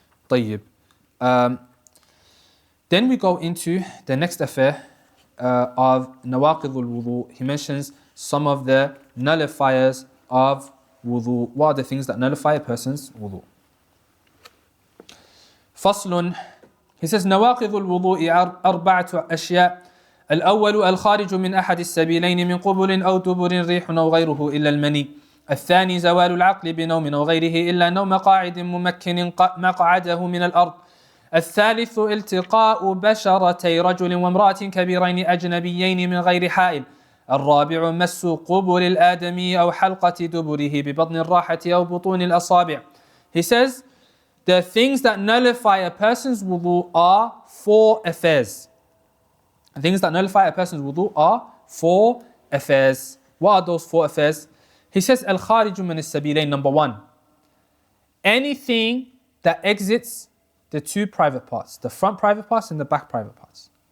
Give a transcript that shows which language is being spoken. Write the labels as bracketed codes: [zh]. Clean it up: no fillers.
[ar] طيب. [en] Then we go into the next affair of nawaqidul wudu. He mentions some of the nullifiers of wudu. What are the things that nullify a person's wudu? [ar] فصل. [en] He says [ar] نواقض الوضوء أربعة أشياء. الأول الخارج من أحد السبيلين من قبل أو دبر ريح أو غيره إلا المني. الثاني زوال العقل بنوم أو غيره إلا نوم قاعد ممكن مقعده من الأرض. الثالث التقاء بشرتي رجل وامرأة كبيرين أجنبيين من غير حائل. الرابع مس قبل الآدمي أو حلقة دبره ببطن الراحة أو بطون الأصابع. [en] He says the things that nullify a person's wudu are 4 affairs. The things that nullify a person's wudu are 4 affairs. What are those 4 affairs? He says [ar] al-khariju min as-sabilayn, [en] number 1. Anything that exits the 2 private parts, the front private parts and the back private parts.